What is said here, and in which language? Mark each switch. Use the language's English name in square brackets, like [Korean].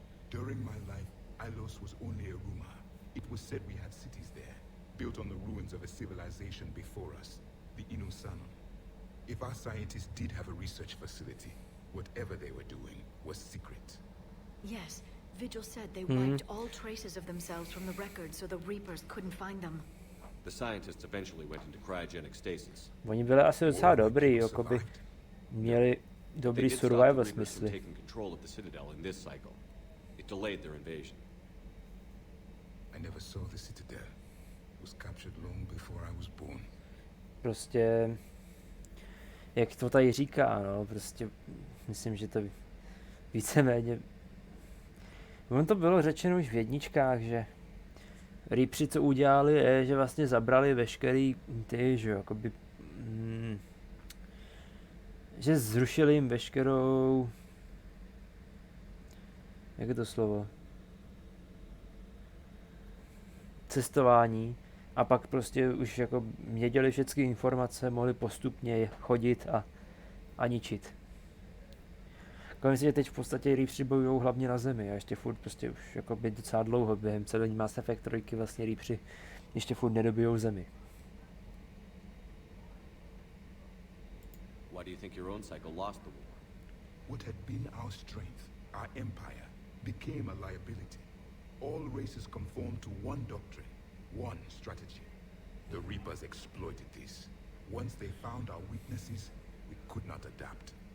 [English] During my life, Ilos was only a rumor. It was said we had cities there, built on the ruins of a civilization before us, the Inusanon. If our scientists did have a research facility, whatever they were doing was secret. Yes, Vigil said they wiped all traces of themselves from the records so the Reapers couldn't find them. The scientists eventually went into cryogenic stasis. [Czech] Oni byli asi docela dobrý, jakoby měli dobrý [English] They did stop the survival Reapers from [Czech] smysly. [English] taking control of the Citadel in this cycle. It delayed their invasion. I never saw the Citadel. It was captured long before I was born. [Czech] Prostě, jak to tady říká, no, prostě myslím, že to víceméně, on to bylo řečeno už v jedničkách, že Reapři, co udělali, je, že vlastně zabrali veškerý ty, že jakoby, že zrušili jim veškerou, jak je to slovo, cestování A pak prostě už jako věděli všechny informace, mohli postupně chodit a ničit. Konec, že teď v podstatě Reapři bojují hlavně na zemi a ještě furt prostě už jako by docela dlouho během celé Mass Effect 3 vlastně Reapři ještě furt nedobijou zemi. [English] Why do you think your own cycle lost the war? What had been our strength, our empire, became a liability. All races conformed to one doctrine, one strategy. The Reapers exploited this. Once they found our weaknesses, we could not adapt.